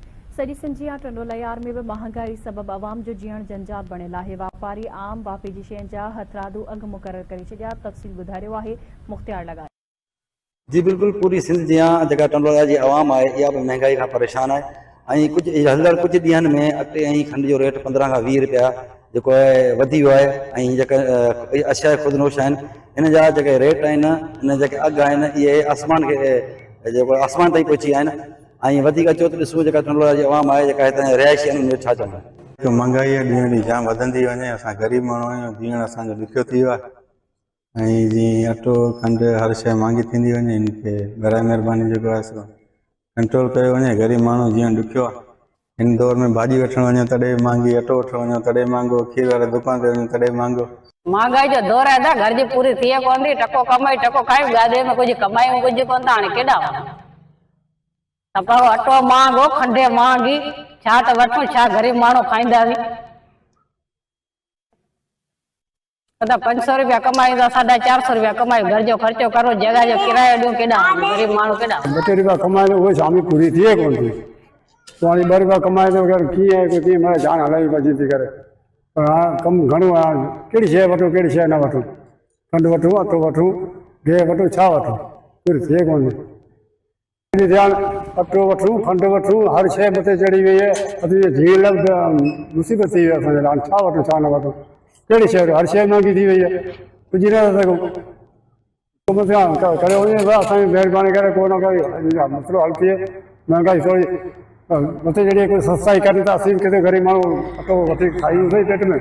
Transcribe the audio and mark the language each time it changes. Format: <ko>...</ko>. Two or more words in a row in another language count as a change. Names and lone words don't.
<sd>सॼी सिंधिया टंडोलयार में भी महंगाई सबब आवाम जो जीअण जंजाल बणियल आहे। वापारी आम वापी जी शयुनि जा हथरादू अघ मुक़रर करे छॾिया। तफ़सील ॿुधारियो आहे मुख़्तियार लॻाए। जी बिल्कुल पूरी सिंध जी टंडोला जी आवाम है या भी महंगाई का परेशान है। कुछ हलंदड़ कुछ ॾींहंनि में अटे ऐं खंड जो रेट 15 खां 20 रुपया जो है वधी वियो आहे। अशय खुदनोश आहिनि इन जा रेट आहिनि इन जे अघ आहिनि इहे आसमान के आसमान ताईं पहुची विया आहिनि। अचो तो ॾिसो टंडोला जी आवाम है हितां रिहायशी आहिनि छा चवंदा। महंगाई ॾींहं ॾींहुं जाम वधंदी वञे। असां ग़रीब माण्हू आहियूं, जीअण असांजो ॾुखियो थी वियो आहे। जीअं अटो खंड हर शइ महांगी थींदी वञे, इनखे बराए महिरबानी जेको आहे सो कंट्रोल कयो वञे। ग़रीब माण्हू जीअं ॾुखियो आहे। इन दौर में भाॼी वठणु वञो तॾहिं महांगी, अटो वठणु वञो तॾहिं महांगो, खीर वारे दुकान ते वञो तॾहिं महांगो। महंगाई जो दौर है था, घर जी पूरी थिए कोन थी। टको कमाई टको खाई, गाॾे में कुछ कमाई में कुछ कोन था। हाणे केॾा तपा अटो महांगो, खंडे महांगी, छा त वठूं, छा गरीब माण्हू खाईंदासीं। 500 रुपया कमाई, 450 रुपया कमाई, घर जो खर्चो करो, जगह जो किरायो ॾियो, केॾा गरीब माण्हू केॾा। 2 रुपया कमाए तो उहे शामी पूरी थिए कोन थी। तो हाणे 2 रुपया कमाए तो कीअं मैं जान हलाई बची थी करे। पर हाँ कम घणो आहे। कहिड़ी शइ वठूं कहिड़ी शइ न वठूं, खंड वठूं अटो वठूं गिह वठूं, छा वठूं, पूरी थिए कोन थी। ध्यान अटो वठूं खंड वठूं, हर शइ मथे चढ़ी वई है। असीं झील मुसीबत थी वई आहे असांजे लाइ। छा वठूं छा न वठूं, कहिड़ी शइ हर शइ महांगी थी वई है, पुॼी न था सघूं। करे वञे असांजी महिरबानी करे को न करे मसइलो हल थिए। महांगाई थोड़ी मथे चढ़ी कोई सस्ताई करे त असीं किथे ग़रीब माण्हू अटो वठी खाई सही पेट में।</sd>